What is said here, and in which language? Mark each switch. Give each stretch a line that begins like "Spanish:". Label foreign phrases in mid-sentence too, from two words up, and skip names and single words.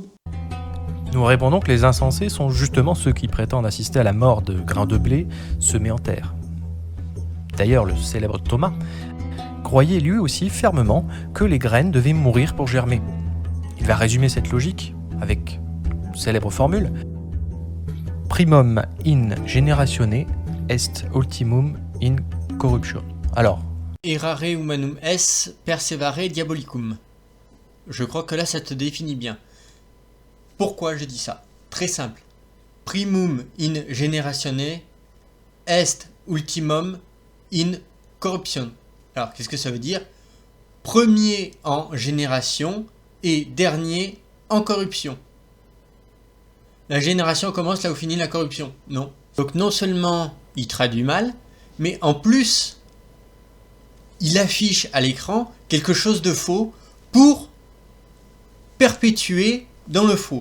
French: Nous répondons que les insensés sont justement ceux qui prétendent assister à la mort de grains de blé semés en terre. D'ailleurs, le célèbre Thomas croyait lui aussi fermement que les graines devaient mourir pour germer. Il va résumer cette logique avec une célèbre formule «
Latin: Primum in generatione est ultimum in corruption
French: ». Alors,
Latin: Errare humanum es persevare diabolicum.
French: Je crois que là, ça te définit bien. Pourquoi je dis ça ? Très simple.
Latin: Primum in generatione est ultimum in corruption.
French: Alors, qu'est-ce que ça veut dire ? Premier en génération et dernier en corruption. La génération commence là où finit la corruption. Non. Donc non seulement il traduit mal, mais en plus, il affiche à l'écran quelque chose de faux pour perpétuer dans le faux.